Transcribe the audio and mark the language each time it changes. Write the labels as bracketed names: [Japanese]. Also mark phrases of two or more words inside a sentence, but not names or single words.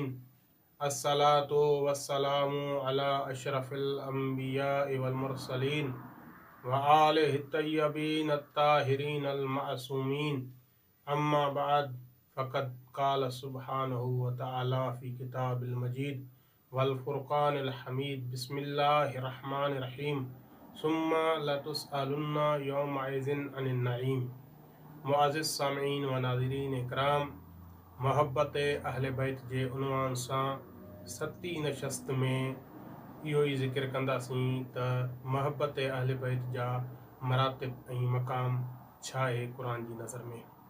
[Arabic] الصلاة والسلام على أشرف الأنبياء والمرسلين وآله الطيبين الطاهرين المعصومين. أما بعد فقد قال سبحانه وتعالى في كتابه المجيد والفرقان الحميد. بسم الله الرحمن الرحيم. ثم لتسألن يومئذ عن النعيم. [Sindhi] मुअज़्ज़िज़ सामिईन व नाज़रीन इकराम, मोहब्बत अहले बैत जे उनवान सां सती नशस्त में इहो ई ज़िक्र कंदासीं त मोहब्बत अहले बैत जा मरातिब ऐं मक़ाम छा आहे क़ुरान जी नज़र में।